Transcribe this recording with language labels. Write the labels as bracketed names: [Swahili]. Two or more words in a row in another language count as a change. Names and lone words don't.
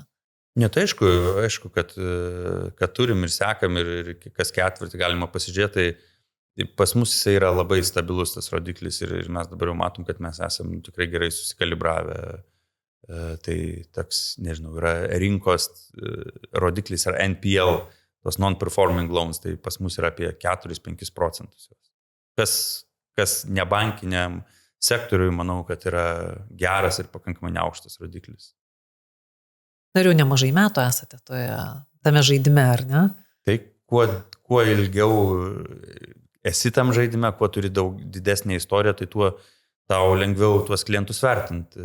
[Lithuanian] Ne, tai aišku, kad turim ir sekam ir kas ketvirtį galima pasižiūrėti, tai pas mus jisai yra labai stabilus tas rodiklis ir mes dabar jau matom, kad mes esam tikrai gerai susikalibravę. Tai toks, nežinau, yra rinkos rodiklis yra NPL, tos [English] non-performing loans, [Lithuanian] tai pas mus yra apie 4-5%. Kas nebankiniam sektoriui, manau, kad yra geras ir pakankamai neaukštas rodiklis. Ar jau nemažai metų esate tame žaidime, ar ne? Tai kuo ilgiau esi tam žaidime, kuo turi daug didesnė istorija, tai tuo tau lengviau tuos klientus vertinti.